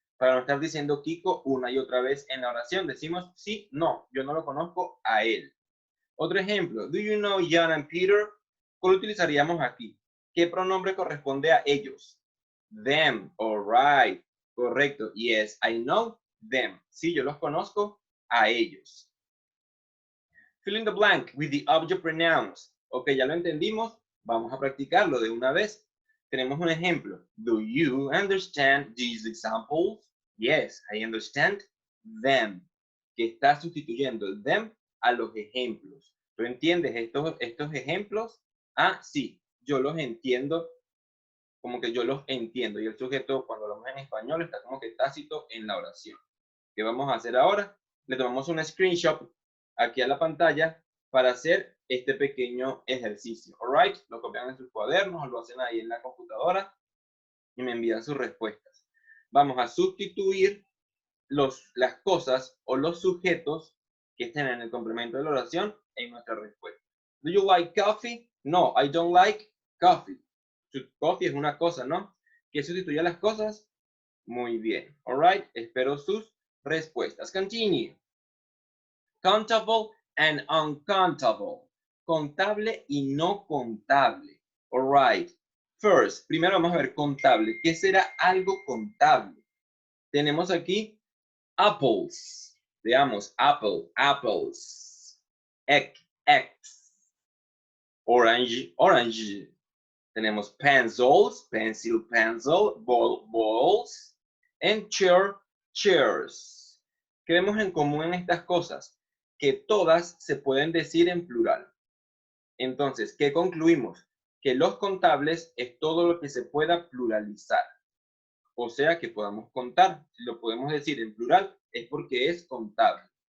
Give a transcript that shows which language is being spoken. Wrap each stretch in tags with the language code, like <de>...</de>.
<es>Para no estar diciendo Kiko una y otra vez en la oración, decimos sí, no, yo no lo conozco a él. Otro ejemplo,</es> <en>do you know John and Peter?</en> <es>¿Cuál utilizaríamos aquí? ¿Qué pronombre corresponde a ellos? Them, all right, correcto.</es> <en>Yes, I know them.</en> <es>Sí, yo los conozco a ellos.</es> <en>Fill in the blank with the object pronouns.</en> <es>Ok, ya lo entendimos, vamos a practicarlo de una vez. Tenemos un ejemplo.</es> <en>Do you understand these examples? Yes, I understand them.</en> <es>Que está sustituyendo el them a los ejemplos. ¿Tú entiendes estos ejemplos? Ah, sí, yo los entiendo, como que yo los entiendo. Y el sujeto, cuando hablamos en español, está como que tácito en la oración. ¿Qué vamos a hacer ahora? Le tomamos un screenshot aquí a la pantalla para hacer este pequeño ejercicio. All right? Lo copian en sus cuadernos o lo hacen ahí en la computadora y me envían sus respuestas. Vamos a sustituir las cosas o los sujetos que estén en el complemento de la oración en nuestra respuesta.</es> <en>Do you like coffee? No, I don't like coffee. Coffee</en> <es>es una cosa, ¿no? ¿Qué sustituye a las cosas? Muy bien. All right. Espero sus respuestas. Continue.</es> <en>Countable and uncountable.</en> <es>Contable y no contable. All right. First, primero vamos a ver contable. ¿Qué será algo contable? Tenemos aquí apples. Veamos, apple, apples.</es> <en>X. Orange, orange. Tenemos pencils, pencil, pencil, ball, balls, and chair, chairs.</en> <es>¿Qué vemos en común en estas cosas? Que todas se pueden decir en plural. Entonces, ¿qué concluimos? Que los contables es todo lo que se pueda pluralizar. O sea, que podamos contar. Si lo podemos decir en plural, es porque es contable.</es>